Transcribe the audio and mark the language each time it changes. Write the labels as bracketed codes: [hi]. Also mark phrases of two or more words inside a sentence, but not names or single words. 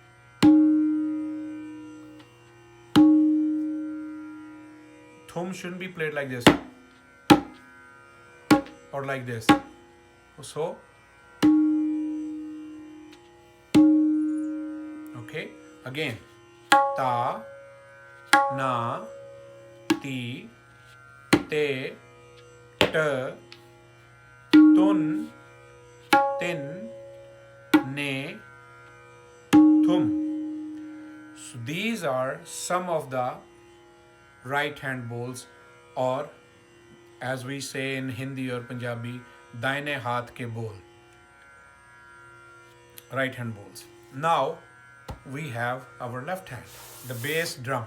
[en] Thum shouldn't be played like this or like this. So, okay, again, ta, na, ti, te, t, tun, tin, ne, thum. So these are some of the right hand bowls, or as we say in Hindi or Punjabi, [hi] दाएँ हाथ के [en] bowl. Right hand bowls. Now we have our left hand, the bass drum.